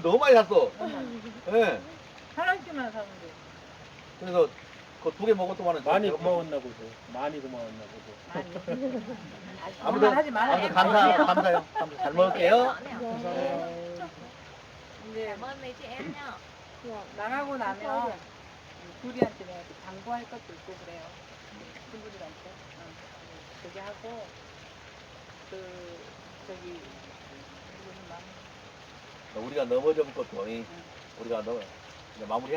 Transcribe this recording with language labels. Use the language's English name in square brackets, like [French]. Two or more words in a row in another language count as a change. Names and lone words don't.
[Korean] 아이고 너무 많이 샀어. 네. 하나씩만 사면 돼. 그래서 그 두 개 먹을 동안은 많이 제가 고마웠나 보죠. 많이 고마웠나 보죠. 많이. 아무튼 하지 말아요. 아무튼 감사해요. 잘 먹을게요. 이제 [Vietnamese] Cảm ơn mấy chị em nhá. [Korean] 나가고 나면 둘이한테 내가 당부할 것도 있고 그래요. 친구들한테. 그게 하고 저기 누구는 막 우리가 넘어질 것도 우리가 이제 마무리해야죠.